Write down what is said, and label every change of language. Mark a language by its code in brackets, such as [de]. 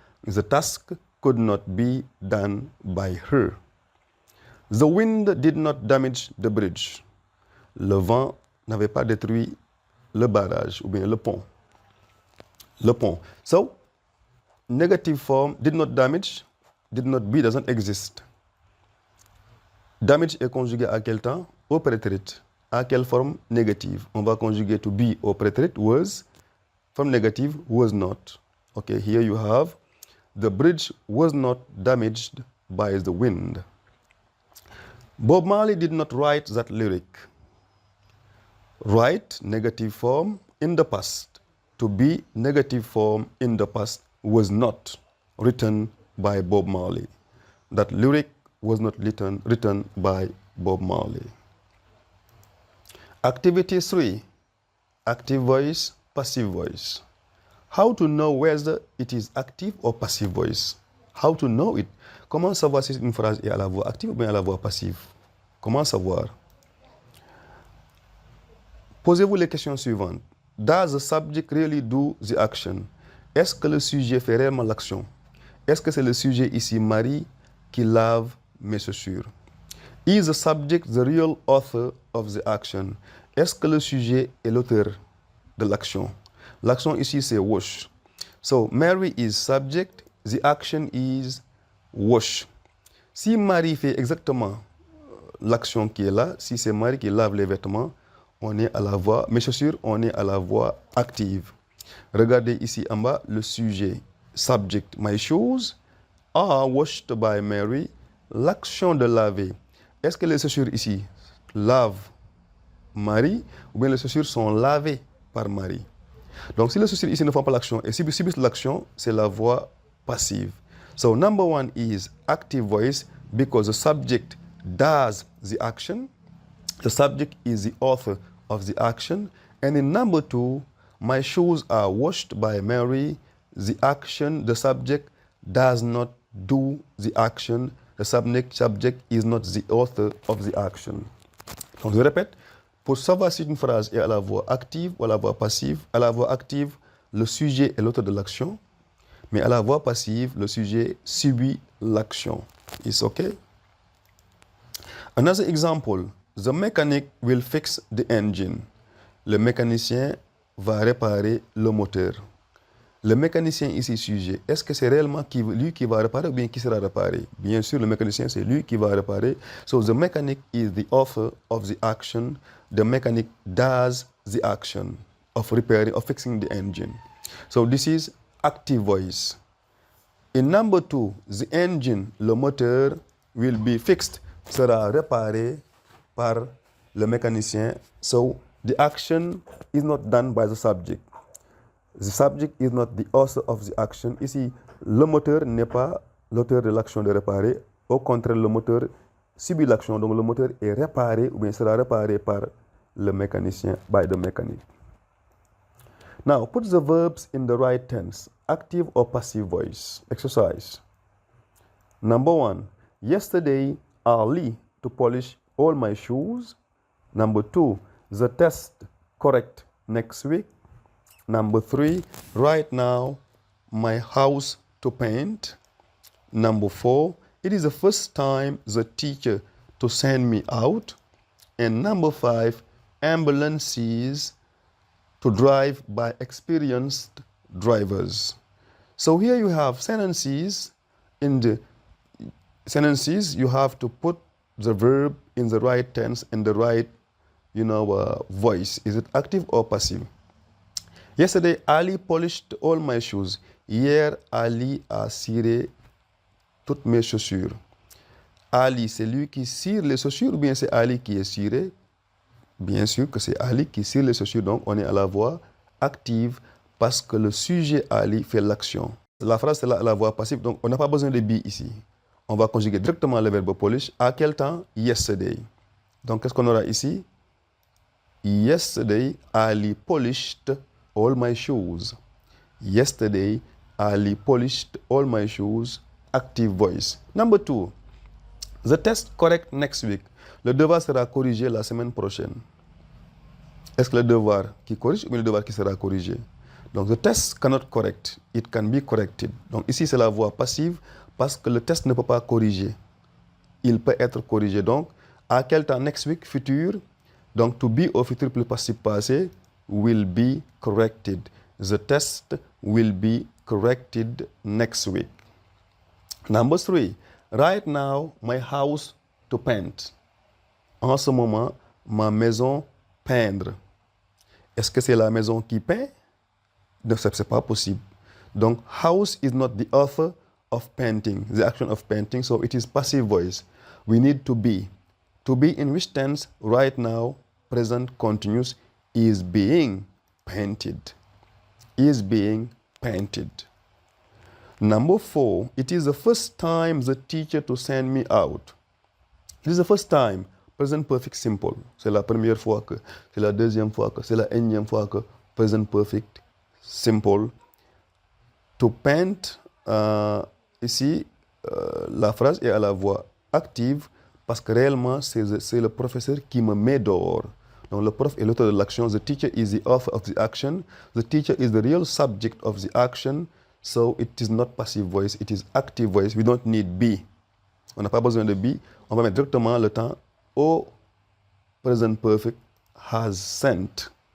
[en] The task could not be done by her. The wind did not damage the bridge. [fr] Le vent n'avait pas détruit le barrage ou bien le pont. Le pont. [en] So, negative form, did not damage, did not be, doesn't exist. [fr] Damage est conjugué à quel temps? Au prétérit. À quelle forme? Négative. On va conjuguer to be au prétérit, was. Forme négative, [en] was not. Okay, here you have, the bridge was not damaged by the wind. Bob Marley did not write that lyric. Write, negative form, in the past. To be, negative form, in the past, was not written by Bob Marley. That lyric was not written by Bob Marley. Activity 3. Active voice, passive voice. How to know whether it is active or passive voice? How to know it? [fr] Comment savoir si une phrase est à la voix active ou bien à la voix passive? Comment savoir? Posez-vous les questions suivantes. [en] Does the subject really do the action? [fr] Est-ce que le sujet fait réellement l'action? Est-ce que c'est le sujet ici, Marie, qui lave mes chaussures? [en] Is the subject the real author of the action? [fr] Est-ce que le sujet est l'auteur de l'action? L'action ici, c'est wash. [en] So, Mary is subject, the action is wash. [fr] Si Marie fait exactement l'action qui est là, si c'est Marie qui lave les vêtements, on est à la voix, mes chaussures, on est à la voix active. Regardez ici en bas, le sujet, [en] subject, my shoes are washed by Mary. [fr] L'action de laver. Est-ce que les chaussures ici lavent Marie ou bien les chaussures sont lavées par Marie? Donc si les chaussures ici ne font pas l'action et subissent l'action, c'est la voix passive. [en] So number one is active voice because the subject does the action. The subject is the author of the action. And in number two, my shoes are washed by Mary. The action, the subject does not do the action. The subject is not the author of the action. [fr] Donc je répète, pour savoir si une phrase est à la voix active ou à la voix passive, à la voix active, le sujet est l'auteur de l'action, mais à la voix passive, le sujet subit l'action. [en] It's okay? Another example, the mechanic will fix the engine. [fr] Le mécanicien va réparer le moteur. Le mécanicien ici sujet, est-ce que c'est réellement lui qui va réparer ou bien qui sera réparé? Bien sûr, le mécanicien, c'est lui qui va réparer. [en] So the mechanic is the author of the action. The mechanic does the action of repairing, of fixing the engine. So this is active voice. In number two, the engine, [fr] le moteur, [en] will be fixed, [fr] sera réparé par le mécanicien. [en] So the action is not done by the subject. The subject is not the author of the action. [fr] Ici, le moteur n'est pas l'auteur de l'action de réparer. Au contraire, le moteur subit l'action. Donc, le moteur est réparé ou bien sera réparé par le mécanicien, [en] by the mechanic. Now, put the verbs in the right tense, active or passive voice. Exercise. Number one, yesterday, Ali to polish all my shoes. Number two, the test correct next week. Number three, right now, my house to paint. Number four, it is the first time the teacher to send me out. And number five, ambulances to drive by experienced drivers. So here you have sentences. In the sentences, you have to put the verb in the right tense, in the right, voice. Is it active or passive? Yesterday, Ali polished all my shoes. [fr] Hier, Ali a ciré toutes mes chaussures. Ali, c'est lui qui cire les chaussures ou bien c'est Ali qui est ciré? Bien sûr que c'est Ali qui cire les chaussures. Donc, on est à la voix active parce que le sujet Ali fait l'action. La phrase, c'est la voix passive. Donc, on n'a pas besoin de be ici. On va conjuguer directement le verbe polish. À quel temps? Yesterday. Donc, qu'est-ce qu'on aura ici? [en] Yesterday, Ali polished all my shoes. Yesterday, Ali polished all my shoes. Active voice. Number two, the test correct next week. [fr] Le devoir sera corrigé la semaine prochaine. Est-ce que le devoir qui corrige ou bien le devoir qui sera corrigé? [en] Donc, the test cannot correct. It can be corrected. [fr] Donc, ici, c'est la voix passive parce que le test ne peut pas corriger. Il peut être corrigé. Donc, à quel temps? Next week, futur. Donc, to be au futur plus participe passé [en] will be corrected. The test will be corrected next week. Number three, right now, my house to paint. [fr] En ce moment, ma maison peindre. Est-ce que c'est la maison qui peint? Non, ce n'est pas possible. [en] Donc, house is not the author of painting, the action of painting, so it is passive voice. We need to be. To be in which tense? Right now, present continuous, is being painted. Is being painted. Number four, it is the first time the teacher to send me out. It is the first time. Present perfect simple. [fr] C'est la première fois que, c'est la deuxième fois que, c'est la énième fois que. Present perfect simple. To paint, ici, la phrase est à la voix active parce que réellement, c'est le professeur qui me met dehors. Donc, le prof est l'auteur de l'action. [en] The teacher is the author of the action. The teacher is the real subject of the action. So, it is not passive voice, it is active voice. We don't need be. [fr] On n'a pas besoin de be. On va mettre directement le temps au present perfect. [en] Has sent.